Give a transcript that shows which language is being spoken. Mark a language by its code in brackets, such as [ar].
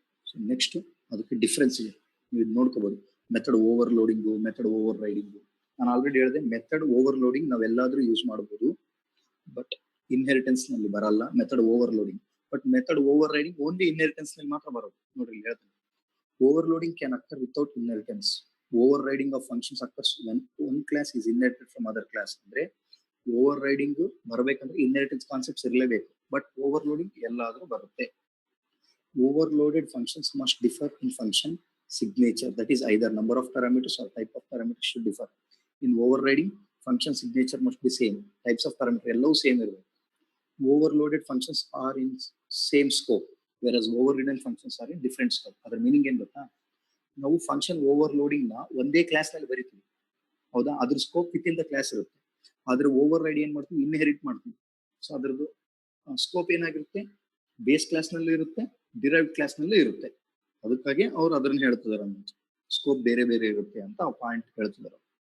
[kn] So next ಅದಕ್ಕೆ difference ಇದೆ, ನೀವು ಇದು ನೋಡ್ಕೋಬಹುದು. Method over loading, method over riding. ನಾನು ಆಲ್ರೆಡಿ ಹೇಳಿದೆ, ಮೆಥಡ್ ಓವರ್ ಲೋಡಿಂಗ್ ನಾವೆಲ್ಲಾದ್ರೂ ಯೂಸ್ ಮಾಡಬಹುದು, ಬಟ್ ಇನ್ಹೆರಿಟೆನ್ಸ್ ನಲ್ಲಿ ಬರಲ್ಲ method over loading. But method over riding only inheritance ನಲ್ಲಿ ಮಾತ್ರ ಬರೋದು. ನೋಡ್ರಿ ಹೇಳ್ತೀನಿ, [en] overloading can occur without inheritance. Overriding of functions occurs when one class is inherited from other class. [kn] ಅಂದ್ರೆ overriding ಬರಬೇಕಂದ್ರೆ ಇನ್ಹೆರಿಟೆನ್ಸ್ ಕಾನ್ಸೆಪ್ಟ್ಸ್ ಇರಲೇಬೇಕು, ಬಟ್ ಓವರ್ಲೋಡಿಂಗ್ ಎಲ್ಲಾದ್ರೂ ಬರುತ್ತೆ. [en] Overloaded functions must differ in function signature, that is either number of parameters or type of parameters should differ. In overriding, function signature must be same, types of parameters [kn] ಎಲ್ಲವೂ same ಇರಬೇಕು. [en] Overloaded functions are in same scope, whereas overridden functions are in different scope. [kn] ಅದರ meaning ಏನ್ ಗೊತ್ತಾ? ನಾವು function overloading ನ ಒಂದೇ class ನಲ್ಲಿ ಬರೀತೀವಿ, ಹೌದಾ? ಅದ್ರ scope with in the class ಇರುತ್ತೆ. ಆದ್ರೆ ಓವರ್ ರೈಡ್ ಏನ್ ಮಾಡ್ತೀವಿ? ಇನ್ಹೆರಿಟ್ ಮಾಡ್ತೀವಿ. ಸೊ ಅದ್ರದ್ದು ಸ್ಕೋಪ್ ಏನಾಗಿರುತ್ತೆ? ಬೇಸ್ ಕ್ಲಾಸ್ ನಲ್ಲಿ ಇರುತ್ತೆ, ಡಿರೈವ್ಡ್ ಕ್ಲಾಸ್ ನಲ್ಲಿ ಇರುತ್ತೆ. ಅದಕ್ಕಾಗಿ ಅವ್ರು ಅದನ್ನ ಹೇಳ್ತಿದಾರೆ, ಸ್ಕೋಪ್ ಬೇರೆ ಬೇರೆ ಇರುತ್ತೆ ಅಂತ ಆ ಪಾಯಿಂಟ್ ಹೇಳ್ತಿದಾರೆ.